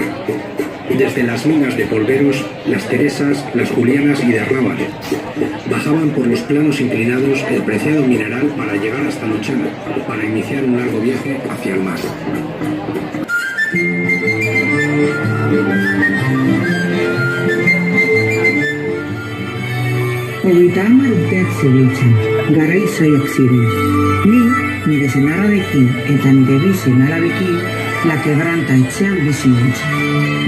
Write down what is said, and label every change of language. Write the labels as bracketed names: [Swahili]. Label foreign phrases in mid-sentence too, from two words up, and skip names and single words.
[Spanish] Desde las minas de Polveros, las Teresas, las Julianas y de Rábano bajaban por los planos inclinados el preciado mineral para llegar hasta Luchana, para iniciar un largo viaje hacia el mar. [Basque] Hogeita hamar urteak zebiltzan, garai zailak ziren. Nire senarrarekin eta nire bi senarabekin La Quebranta etxean bizi nintzen.